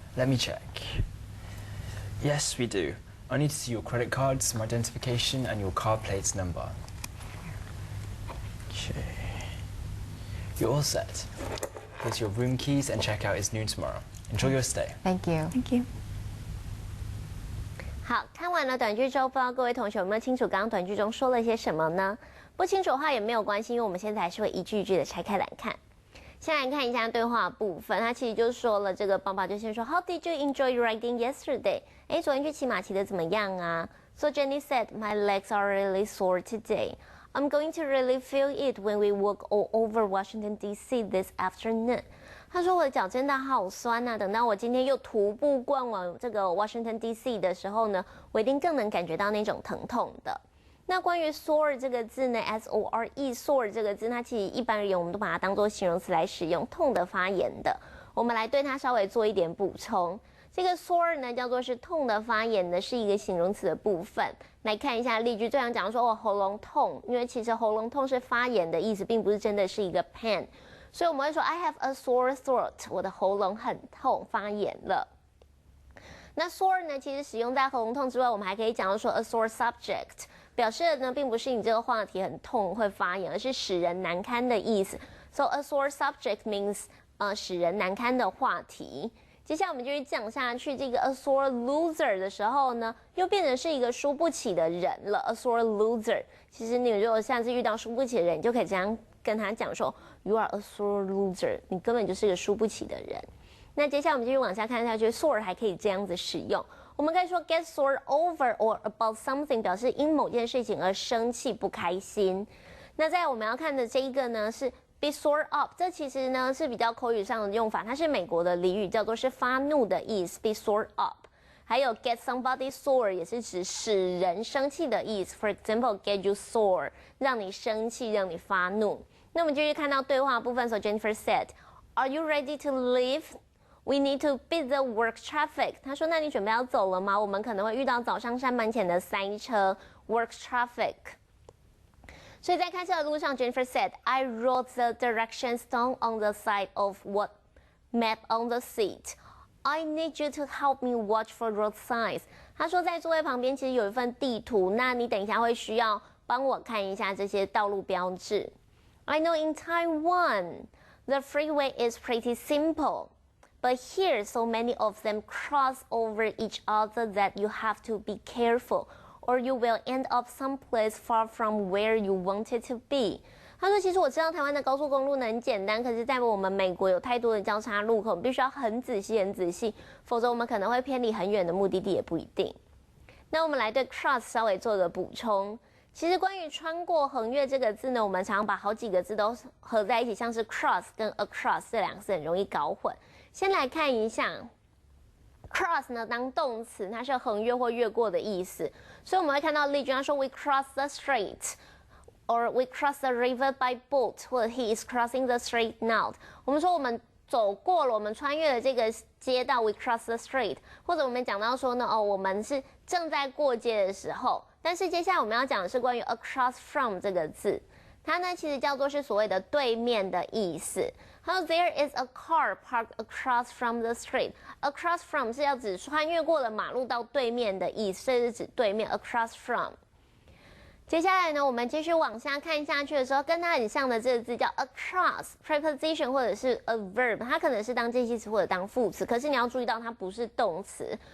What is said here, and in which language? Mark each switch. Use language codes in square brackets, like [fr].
[en] Let me check. Yes, we do. I need to see your credit card, some identification, and your car plates number. Okay. You're all set. Here's your room keys, and checkout is noon tomorrow. Enjoy your stay. Thank you. Thank you. [zh] 好，看完了短句之后，不知道各位同学有没有清楚刚刚短句中说了些什么呢？不清楚的话也没有关系，因为我们现在还是会一句一句的拆开来看。先来看一下对话部分，他其实就说了，这个爸爸就先说 [en] How did you enjoy riding yesterday？ [zh] 昨天去骑马骑得怎么样啊？ [en] So Jenny said, "My legs are really sore today. I'm going to really feel it when we walk all over Washington D.C. this afternoon." [zh] 他说我的脚真的好酸啊，等到我今天又徒步逛往这个 Washington D.C. 的时候呢，我一定更能感觉到那种疼痛的。那关于 sore 这个字呢 ，S-O-R-E sore 这个字，它其实一般而言我们都把它当作形容词来使用，痛的、发炎的。我们来对它稍微做一点补充。这个 sore 呢叫做是痛的、发炎的，是一个形容词的部分。来看一下例句，最常讲说我喉咙痛，因为其实喉咙痛是发炎的意思，并不是真的是一个 pain。所以我们会说 [en] I have a sore throat， [zh] 我的喉咙很痛，发炎了。那 sore 呢，其实使用在喉咙痛之外，我们还可以讲到说 a sore subject， 表示的呢并不是你这个话题很痛会发炎，而是使人难堪的意思。 [en] So a sore subject means [zh] 使人难堪的话题。接下来我们就去讲下去，这个 a sore loser 的时候呢，又变成是一个输不起的人了。 a sore loser， 其实你如果下次遇到输不起的人，你就可以这样跟他讲说 ， [en] You are a sore loser， [zh] 你根本就是一个输不起的人。那接下来我们继续往下看下去 ，sore 还可以这样子使用，我们可以说 [en] get sore over or about something， [zh] 表示因某件事情而生气不开心。那再来我们要看的这一个呢是 be sore up， 这其实呢是比较口语上的用法，它是美国的俚语，叫做是发怒的意思 ，be sore up。还有 get somebody sore 也是指使人生气的意思 ， [en] for example get you sore， [zh] 让你生气，让你发怒。那我们继续看到对话部分， [en] So Jennifer said, "Are you ready to leave? We need to beat the work traffic." [zh] 他说：“那你准备要走了吗？我们可能会遇到早上上班前的塞车 ，work traffic。” 所以在开车的路上 [en] ，Jennifer said, "I wrote the directions down on the side of what map on the seat. I need you to help me watch for road signs." [zh] 他说在座位旁边其实有一份地图，那你等一下会需要帮我看一下这些道路标志。 [en] I know in Taiwan, the freeway is pretty simple, but here so many of them cross over each other that you have to be careful, or you will end up someplace far from where you wanted to be. [zh] 他说其实我知道台湾的高速公路呢很简单，可是在我们美国有太多的交叉路口，我们必须要很仔细，否则我们可能会偏离很远的目的地也不一定。那我们来对 cross 稍微做个补充。其实关于穿过、横越这个字呢，我们常常把好几个字都合在一起，像是 cross 跟 across 这两个字很容易搞混。先来看一下 cross 呢，当动词，它是横越或越过的意思，所以我们会看到例句，他说 [en] We cross the street， [zh] or [en] We cross the river by boat， [zh] 或者 [en] He is crossing the street now。 [zh] 我们说我们走过了，我们穿越了这个街道 ， [en] We cross the street， [zh] 或者我们讲到说呢，我们是正在过街的时候。但是接下来我们要讲的是关于 across from 这个字，它呢其实叫做是所谓的对面的意思。 [en] 好 ，There is a car parked across from the street。 [zh] Across from 是要指穿越过了马路到对面的意思，所以是指对面 across from。接下来呢，我们继续往下看下去的时候，跟它很像的这个字叫 across preposition 或者是 a verb， 它可能是当介系词或者当副词，可是你要注意到它不是动词。